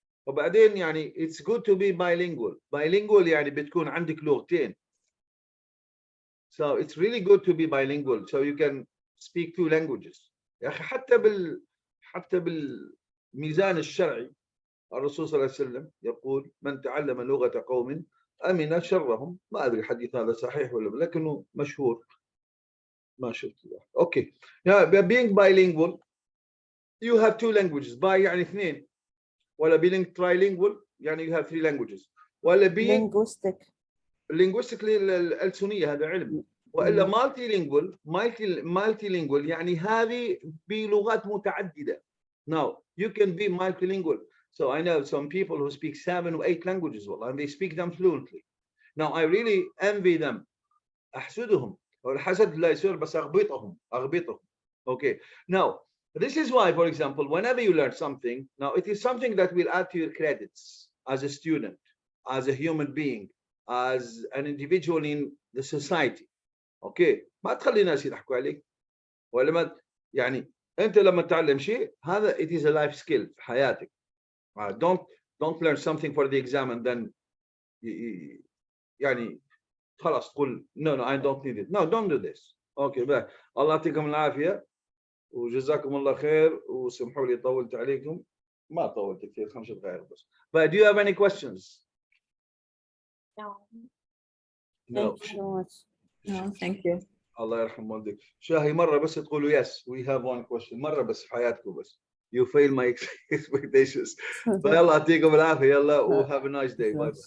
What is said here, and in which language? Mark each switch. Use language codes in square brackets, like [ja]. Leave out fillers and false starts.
[ar] وبعدين يعني [en] it's good to be bilingual. [ar] Bilingual يعني بتكون عندك لغتين. [en] So it's really good to be bilingual, so you can speak 2 languages. [ar] يا أخي حتى بالميزان الشرعي الرسول صلى الله عليه وسلم يقول من تعلم لغة قوم أمن شرهم. ما أدري الحديث هذا صحيح ولا لكنه مشهور. ما شفت. Okay. [en] Now, being bilingual, you have 2 languages. [ar] Bi يعني 2. ولا [en] being trilingual يعني you have 3 languages. [ar] ولا being linguistically الألسنية هذا علم. وإلا multilingual يعني هذه بلغات متعددة. [en] Now you can be multilingual. So I know some people who speak 7 or 8 languages and they speak them fluently. Now I really envy them. [ar] أحسدهم. والحسد لا يصير بس أغبطهم. [en] Okay. Now this is why, for example, whenever you learn something, now it is something that will add to your credits as a student, as a human being, as an individual in the society. Okay. [ar] ما تخلي الناس يضحكوا عليك. ولا ما يعني أنت لما تتعلم شيء هذا [en] it is a life skill [ar] في حياتك. [en] Don't learn something for the exam and then [ar] يعني خلاص تقول [en] no I don't need it. No, don't do this. Okay. [ar] بقى. الله يعطيكم العافية وجزاكم الله خير وسمحوا لي طولت عليكم. ما طولت كثير 5 دقائق بس. [en] But do you have any questions? No. No. Thank you so much. No, thank you. [ar] الله يرحم والديك. شاهي مرة بس تقولوا [en] yes we have one question. [ar] مرة بس في حياتكم بس. [en] You fail my expectations. [ar] فيلا يعطيكم العافية يلا و [en] have a nice day. Bye bye.